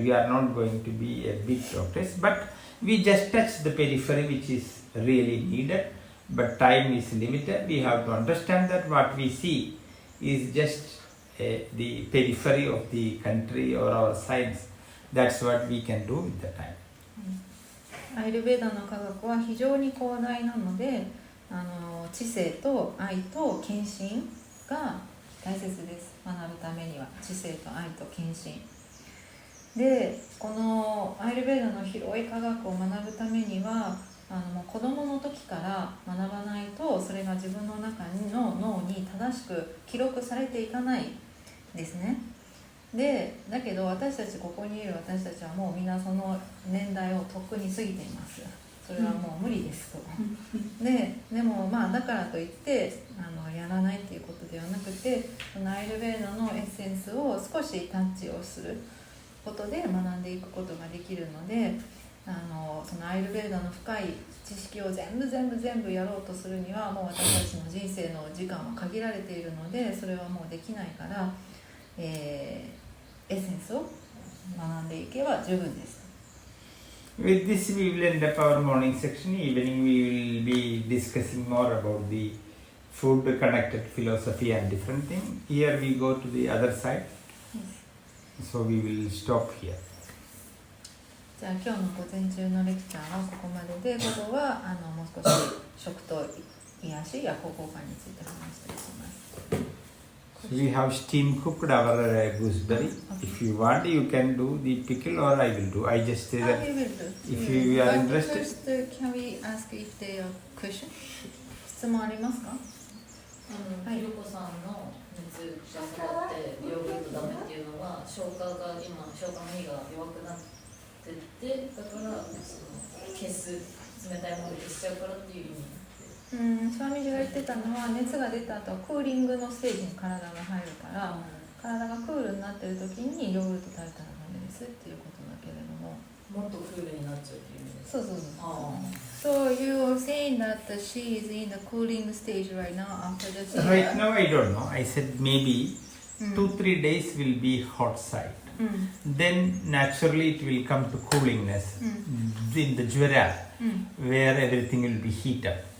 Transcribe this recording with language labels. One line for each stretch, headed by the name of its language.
English: We are not going to be a big doctors. But we just touch the periphery which is really needed. but time is limited. We have to understand that what we see is just the periphery of the country or our science. That's what we can do with the time.
Japanese: アイルベーダの科学は非常に広大なので、知性と愛と献身が大切です。学ぶためには知性と愛と献身で、このアイルベーダの広い科学を学ぶためにはもう子どもの時から学ばないと、それが自分の中の脳に正しく記録されていかないですね。でだけど私たち、ここにいる私たちはもうみんなその年代をとっくに過ぎています。それはもう無理ですと。でもまあだからといってやらないっていうことではなくて、そのアイルベーダのエッセンスを少しタッチをすることで学んでいくことができるので、そのアイルベーダの深い知識を全部やろうとするには、もう私たちの人生の時間は限られているので、それはもうできないから、エッセンスを学んでいけば十分です。
English: With this we will end up our morning section. Evening we will be discussing more about the food connected philosophy and different things. Here we go to the other side. So we will stop here.
Japanese: じゃあ今日の午前中のレクチャーはここまでで、午後はもう少し食と癒しや交換について話したりします。
English: So we have steam cooked our gooseberry. If you want, you can do the pickle or I will do. I just say that if you are interested. First, can we ask if there are questions?
Japanese: 質問ありますか？ひろこさんの熱が下がってヨーグルトダメっていうのは消化の胃が弱くなってて、だから消す冷たいものを消しちゃうからっていう意味。スワミジが言ってたのは、熱が出た後はクーリングのステージに体が入るから、体がクールになってる時にヨーグルト食べたらダメですっていうことだけれども、もっとクールになっちゃうっていう意味です。そう。
English: So you are saying that she is in the cooling stage right now after the tea? Right now I don't know. I said maybe 2-3 days will be hot side. Then naturally it will come to coolingness in the jwara, where everything will be heat up.